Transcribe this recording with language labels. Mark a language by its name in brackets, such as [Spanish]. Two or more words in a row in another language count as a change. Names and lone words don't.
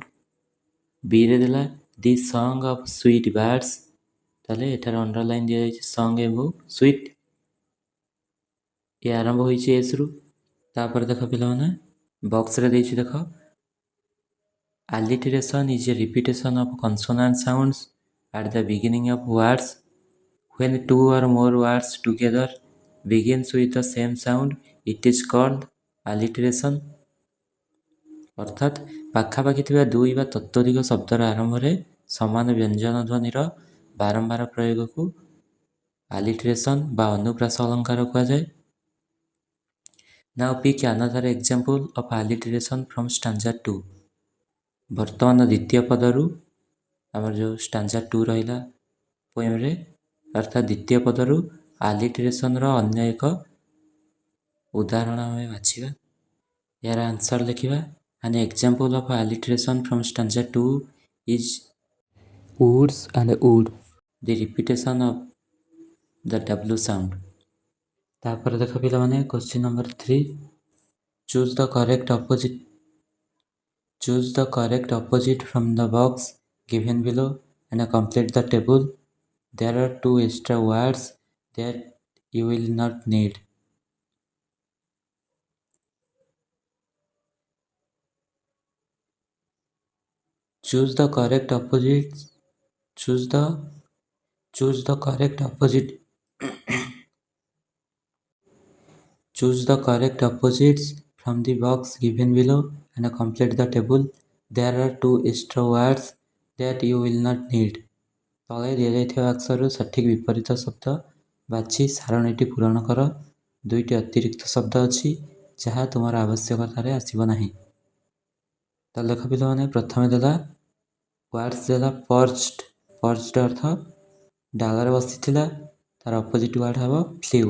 [Odia] ବିରେ ଦେଲା [English] the song of sweet birds, [Odia] ତାହେଲେ ଏଠାରେ ଅଣ୍ଡରଲାଇନ୍ ଦିଆଯାଇଛି ସଙ୍ଗ ଏବଂ ସୁଇଟ୍। ଏ ଆରମ୍ଭ ହୋଇଛି ଏସ୍ରୁ। ତାପରେ ଦେଖ ପିଲାମାନେ ବକ୍ସରେ ଦେଇଛି ଦେଖ [English] alliteration is a repetition of consonant sounds at the beginning of words. When two or more words together begins with the same sound, it is called alliteration. [Odia] ଅର୍ଥାତ୍ ପାଖାପାଖି ଥିବା ଦୁଇ ବା ତତୋଧିକ ଶବ୍ଦର ଆରମ୍ଭରେ ସମାନ ବ୍ୟଞ୍ଜନ ଧ୍ୱନିର ବାରମ୍ବାର ପ୍ରୟୋଗକୁ ଆଲିଟରେସନ୍ ବା ଅନୁପ୍ରାସ ଅଳଙ୍କାର କୁହାଯାଏ। [English] Now pick another example of alliteration from stanza 2. [Odia] ବର୍ତ୍ତମାନ ଦ୍ୱିତୀୟ ପଦରୁ ଆମର ଯେଉଁ ଷ୍ଟାଞ୍ଜା 2 ରହିଲା ପୋଏମ୍ରେ, ଅର୍ଥାତ୍ ଦ୍ୱିତୀୟ ପଦରୁ ଆଲିଟରେସନ୍ର ଅନ୍ୟ ଏକ ଉଦାହରଣ ଆମେ ବାଛିବା। ଏହାର ଆନ୍ସର ଲେଖିବା [English] An example of alliteration from stanza 2 is woods and wood, the repetition of the W sound. [Odia] ତାପରେ ଦେଖ ପିଲାମାନେ [English] question number 3 choose the correct opposite from the box given below and complete the table. There are two extra words that you will not need. Choose the correct opposite. Choose the correct opposite. Choose the correct opposites from the box given below and complete the table. There are two extra words that you will not need. [Odia] ତଳେ ଦିଆଯାଇଥିବା ବାକ୍ସରୁ ସଠିକ୍ ବିପରୀତ ଶବ୍ଦ ବାଛି ସାରଣୀଟି ପୂରଣ କର। ଦୁଇଟି ଅତିରିକ୍ତ ଶବ୍ଦ ଅଛି ଯାହା ତୁମର ଆବଶ୍ୟକତାରେ ଆସିବ ନାହିଁ। ତ ଲେଖ ପିଲାମାନେ, ପ୍ରଥମେ ଦେଲା ୱାର୍ଡସ୍ ଦେଲା ପର୍ଚ୍ଚଡ୍। ପର୍ଚ୍ଚଡ୍ ଅର୍ଥ ଡାଳରେ ବସିଥିଲା, ତାର [English] opposite word [Odia] ହେବ ଫ୍ଲିଉ।